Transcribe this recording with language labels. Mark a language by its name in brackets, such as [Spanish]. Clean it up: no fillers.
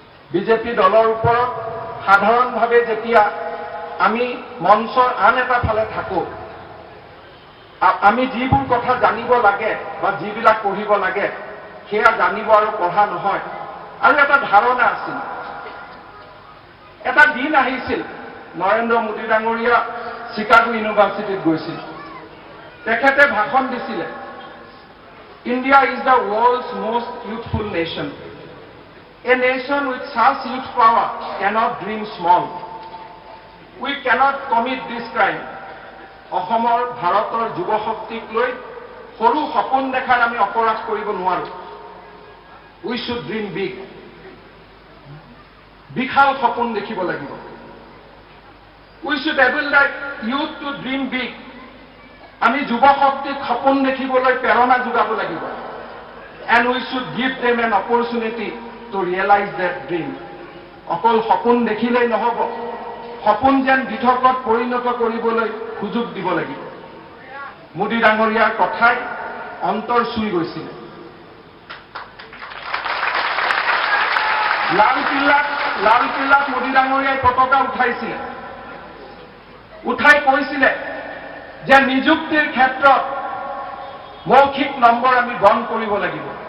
[Assamese] BJP দলৰ ওপৰত সাধাৰণভাৱে যেতিয়া আমি মঞ্চৰ আন এটা ফালে থাকোঁ, আমি যিবোৰ কথা জানিব লাগে বা যিবিলাক পঢ়িব লাগে সেয়া জানিব আৰু পঢ়া নহয়। আৰু এটা ধাৰণা আছিল, এটা দিন আহিছিল, নৰেন্দ্ৰ মোদী ডাঙৰীয়া চিকাগো ইউনিভাৰ্চিটিত গৈছিল। তেখেতে ভাষণ দিছিলে, [English] India is the world's most youthful nation. A nation with such youth power cannot dream small. We cannot commit this crime. [Assamese] অসমৰ ভাৰতৰ যুৱ শক্তিক লৈ সৰু সপোন দেখাৰ আমি অপৰাধ কৰিব নোৱাৰোঁ। [English] We should dream big. [Assamese] বিশাল সপোন দেখিব লাগিব। [English] We should enable the youth to dream big. [Assamese] আমি যুৱ শক্তিক সপোন দেখিবলৈ প্ৰেৰণা যোগাব লাগিব। [English] And we should give them an opportunity to realize that dream. [Assamese] অকল সপোন দেখিলেই নহ'ব, সপোন যেন দিঠকত পৰিণত কৰিবলৈ সুযোগ দিব লাগিব। মোদী ডাঙৰীয়াৰ কথাই অন্তৰ চুই গৈছিলে। লালকিল্লাত মোদী ডাঙৰীয়াই পতাকা উঠাইছিলে, উঠাই কৈছিলে যে নিযুক্তিৰ ক্ষেত্ৰত মৌখিক নম্বৰ আমি বন্ধ কৰিব লাগিব।